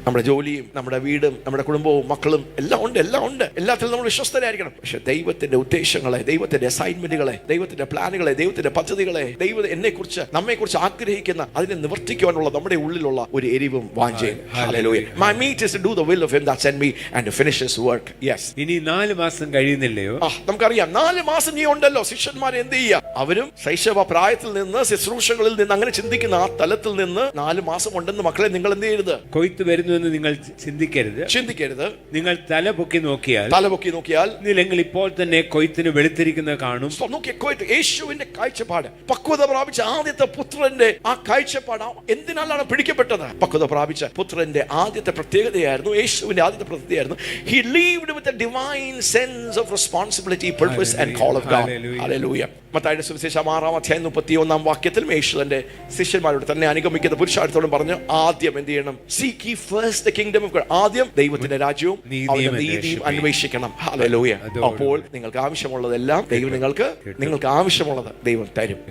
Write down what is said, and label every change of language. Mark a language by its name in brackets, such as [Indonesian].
[Malayalam] നമ്മുടെ ജോലിയും, നമ്മുടെ വീടും, നമ്മുടെ കുടുംബവും, മക്കളും എല്ലാം ഉണ്ട്. എല്ലാത്തിലും നമ്മൾ വിശ്വസ്തരായിരിക്കണം. പക്ഷെ ദൈവത്തിന്റെ ഉദ്ദേശങ്ങളെ, ദൈവത്തിന്റെ അസൈൻമെന്റുകളെ, ദൈവത്തിന്റെ പ്ലാനുകളെ, ദൈവത്തിന്റെ പദ്ധതികളെ, ദൈവം എന്നെ കുറിച്ച്, നമ്മെ കുറിച്ച് ആഗ്രഹിക്കുന്ന അതിനെ നിവർത്തിക്കുവാനുള്ള നമ്മുടെ ഉള്ളിലുള്ള ഒരു എരിവും വാഞ്ചയും. [English] Hallelujah. My meat is to do the will of him that sent me and to finish his work. Yes. [Malayalam] ഇനി 4 മാസം കഴിയുന്നില്ലയോ? നമുക്കറിയാം 4 മാസം നീ ഉണ്ടല്ലോ. ശിഷ്യന്മാർ എന്ത് ചെയ്യുക? അവരും ശൈശവ പ്രായത്തിൽ നിന്ന്, ശുശ്രൂഷകളിൽ നിന്ന്, അങ്ങനെ ചിന്തിക്കുന്ന ആ തലത്തിൽ നിന്ന് 4 മാസം ഉണ്ടെന്ന് മക്കളെ നിങ്ങൾ എന്ത് ചെയ്യരുത്? കൊയ്ത്ത് വരുന്നുവെന്ന് നിങ്ങൾ ചിന്തിക്കരുത്. നിങ്ങൾ തല പൊക്കി നോക്കിയാൽ നിങ്ങൾ ഇപ്പോൾ തന്നെ കൊയ്ത്തിന് വെളുത്തിരിക്കുന്നത് കാണും. യേശുവിന്റെ കാഴ്ചപ്പാട്, പക്വത പ്രാപിച്ച ആദ്യത്തെ പുത്രന്റെ ആ കാഴ്ചപ്പാട് എന്തിനാലാണ് പിടിക്കപ്പെട്ടത്? പക്വത പ്രാപിച്ച പുത്രന്റെ ആദ്യത്തെ പ്രത്യേകതയായിരുന്നു, [English] യേശുവിന്റെ ആദ്യത്തെ പ്രത്യേകതയായിരുന്നു, he lived with a divine sense of responsibility, purpose and call of God. Hallelujah. [Malayalam] മത്തായിയുടെ സുവിശേഷം 6-ാം അധ്യായം 31-ാം വാക്യത്തിൽ യേശു തന്റെ ശിഷ്യന്മാരോട്, തന്നെ അനുഗമിക്കുന്ന പുരുഷാരത്തോടും പറഞ്ഞു, ആദ്യം എന്ത് ചെയ്യണം? [English] Seek ye first the kingdom of God. [Malayalam] ആദ്യം ദൈവത്തിന്റെ രാജ്യവും നീതിയും അന്വേഷിക്കണം. ഹല്ലേലൂയ. അപ്പോൾ നിങ്ങൾക്ക് ആവശ്യമുള്ളതെല്ലാം ദൈവം നിങ്ങൾക്ക് ആവശ്യമുള്ളത് ദൈവം തരും.